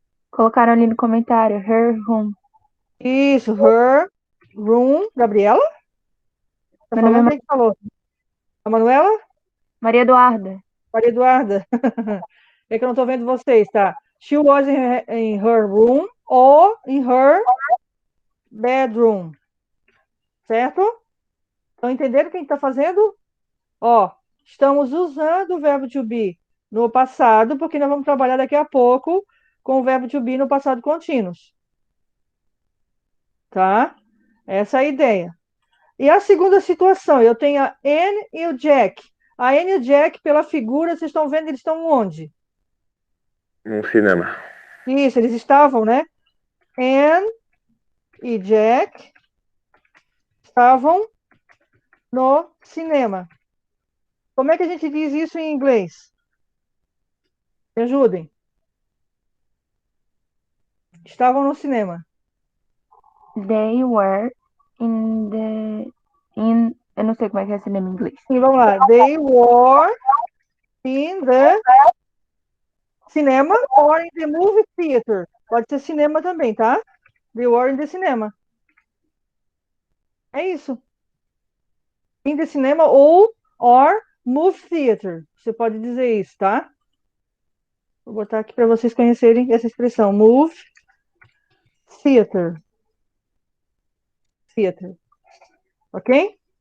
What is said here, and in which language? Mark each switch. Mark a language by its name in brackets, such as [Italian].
[Portuguese] Colocaram ali no comentário, [English] her room. [Portuguese] Isso, [English] her room. [Portuguese] Gabriela? Tá Meu nome é falando? Quem que falou? A Manuela? Maria Eduarda. Maria Eduarda? É que eu não estou vendo vocês, tá? [English] She was in her room or in her bedroom. [Portuguese] Certo? Estão entendendo o que a gente está fazendo? Ó, estamos usando o verbo to be no passado, porque nós vamos trabalhar daqui a pouco com o verbo to be no passado contínuo. Tá? Essa é a ideia. E a segunda situação, eu tenho a Anne e o Jack. A Anne e o Jack, pela figura, vocês estão vendo, eles estão onde? No cinema. Isso, eles estavam, né? Anne e Jack estavam no cinema. Como é que a gente diz isso em inglês? Me ajudem. Estavam no cinema. [English] They were in the... [Portuguese] Eu não sei como é que é cinema em inglês. Sim, vamos lá. [English] They were in the cinema or in the movie theater. [Portuguese] Pode ser cinema também, tá? [English] They were in the cinema. [Portuguese] É isso. [English] In the cinema ou or movie theater. [Portuguese] Você pode dizer isso, tá? Vou botar aqui para vocês conhecerem essa expressão. [English] Move theater. Theater. Ok?